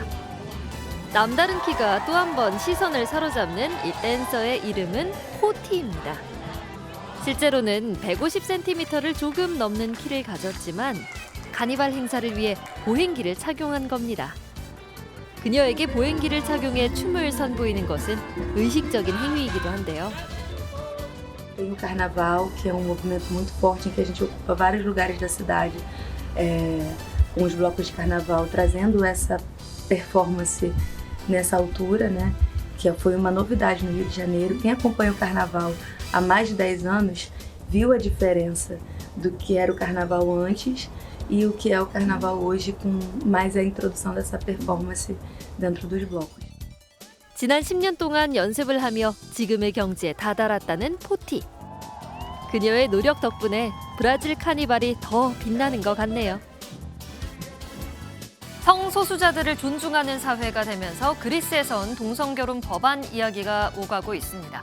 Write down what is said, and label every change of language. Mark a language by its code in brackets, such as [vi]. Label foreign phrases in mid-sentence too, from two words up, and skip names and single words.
[ko] 남다른 키가 또 한 번 시선을 사로잡는 이 댄서의 이름은 포티입니다. 실제로는 150cm를 조금 넘는 키를 가졌지만 카니발 행사를 위해 보행기를 착용한 겁니다. 그녀에게 보행기를 착용해 춤을 선보이는 것은 의식적인 행위이기도 한데요. [pt] Tem o carnaval, que é movimento muito forte em que a gente ocupa vários lugares da cidade, com os blocos de carnaval, trazendo essa performance nessa altura, né? Que foi uma novidade no Rio de Janeiro. Quem acompanha o carnaval há mais de 10 anos viu a diferença do que era o carnaval antes e o que é o carnaval hoje, com mais a introdução dessa performance dentro dos blocos. [ko] 지난 10년 동안 연습을 하며 지금의 경지에 다다랐다는 포티. 그녀의 노력 덕분에 브라질 카니발이 더 빛나는 것 같네요. 성소수자들을 존중하는 사회가 되면서 그리스에선 동성결혼 법안 이야기가 오가고 있습니다.